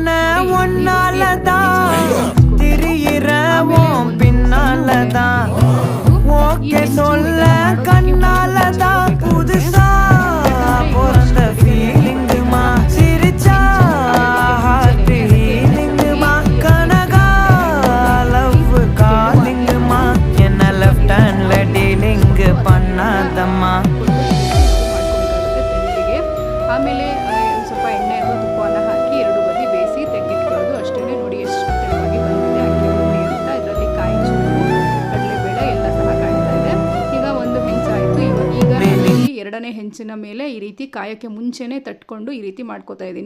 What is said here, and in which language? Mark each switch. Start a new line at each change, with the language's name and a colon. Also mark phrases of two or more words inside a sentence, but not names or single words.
Tamil: ஒன்னாலதான் திரியிற உன் பின்னாலதான் ஓகே சொல்ல கண்ணாலதான் புதுசா பிறந்த ஃபீலிங்குமா சிரிச்சா ஹார்ட் ஹீலிங்குமா கனகா லவ் காலிங்குமா என்ன
English: left handla
Tamil: ಡೀಲಿಂಗ್ பண்ணாதம்மா.
Kannada: ಆಮೇಲೆ ಸ್ವಲ್ಪ ಎಣ್ಣೆ ಅಥವಾ ತುಪ್ಪವನ್ನು ಹಾಕಿ ಎರಡು ಬದಿ ಬೇಯಿಸಿ ತೆಗೆದಿಟ್ಕೊಳ್ಳೋದು ಅಷ್ಟೇ. ನೋಡಿ ಎಷ್ಟು ತೆಳುವಾಗಿ ಬಂದಿದೆ ಅಕ್ಕಿ ಹುಳಿ ಅಂತ. ಇದರಲ್ಲಿ ಕಾಯಿ ಚೂರು ಕಡಲೆಬೇಳೆ ಎಲ್ಲ ಸಹ ಕಾಣ್ತಾ ಇದೆ. ಈಗ ಒಂದು ಹೆಂಚಾಯಿತು. ಈಗ ಎರಡನೇ ಹೆಂಚಿನ ಮೇಲೆ ಈ ರೀತಿ ಕಾಯೋಕ್ಕೆ ಮುಂಚೆನೇ ತಟ್ಕೊಂಡು ಈ ರೀತಿ ಮಾಡ್ಕೋತಾ ಇದ್ದೀನಿ.